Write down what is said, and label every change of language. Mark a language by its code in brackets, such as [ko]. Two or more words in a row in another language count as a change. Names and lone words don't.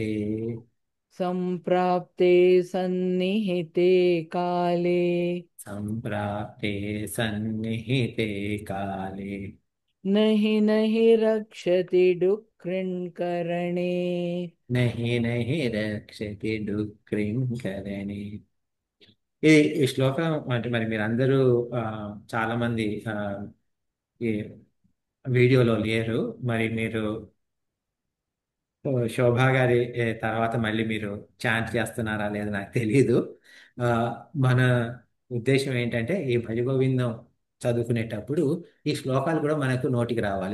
[sa] सम्प्राप्ते सन्निहिते काले सम्प्राप्ते सन्निहिते काले नहि रक्षति डुक्कृङ्करणे नहि रक्षति डुक्रिङ्करणे. [te] ఈ ఈ శ్లోకం అంటే మరి మీరందరూ ఆ, చాలా మంది ఈ వీడియోలో లేరు. మరి మీరు శోభా గారి తర్వాత మళ్ళీ మీరు చాంట్ చేస్తున్నారా లేదా నాకు తెలియదు. ఆ, మన ఉద్దేశం ఏంటంటే ఈ భజ గోవిందం చదువుకునేటప్పుడు ఈ శ్లోకాలు కూడా మనకు నోటికి రావాలి.